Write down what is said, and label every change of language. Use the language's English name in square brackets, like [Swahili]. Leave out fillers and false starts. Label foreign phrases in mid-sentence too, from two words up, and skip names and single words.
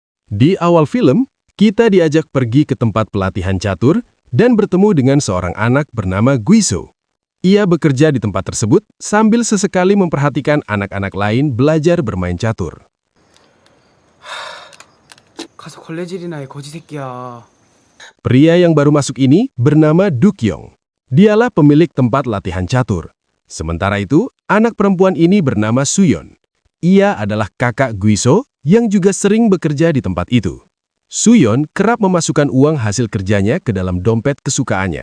[Indonesian] Di awal film, kita diajak pergi ke tempat pelatihan catur dan bertemu dengan seorang anak bernama Guiso. Ia bekerja di tempat tersebut sambil sesekali memperhatikan anak-anak lain belajar bermain catur. [Korean] 가서 걸레질이나 해 거지 새끼야. [Indonesian] Pria yang baru masuk ini bernama Dukyong. Dialah pemilik tempat latihan catur. Sementara itu, anak perempuan ini bernama Suyon. Ia adalah kakak Guiso yang juga sering bekerja di tempat itu. Suyon kerap memasukkan uang hasil kerjanya ke dalam dompet kesukaannya.